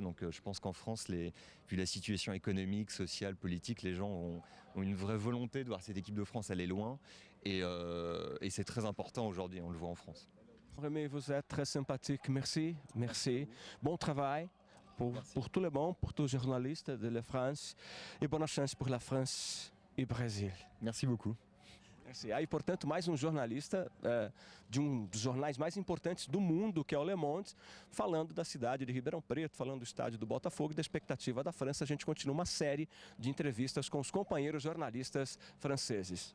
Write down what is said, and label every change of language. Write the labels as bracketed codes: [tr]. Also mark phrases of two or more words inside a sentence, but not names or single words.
[fr] Donc je pense qu'en France, vu la situation économique, sociale, politique, les gens ont une vraie volonté de voir cette équipe de France aller loin, et c'est très important aujourd'hui, on le voit en France. Rémi, vous êtes très sympathique, merci, merci. Bon travail pour tout le monde, pour tous les journalistes de la France, et bonne chance pour la France e Brasil. Merci beaucoup. [pt] E, portanto, mais jornalista de dos jornais mais importantes do mundo, que é o Le Monde, falando da cidade de Ribeirão Preto, falando do estádio do Botafogo e da expectativa da França. A gente continua uma série de entrevistas com os companheiros jornalistas franceses.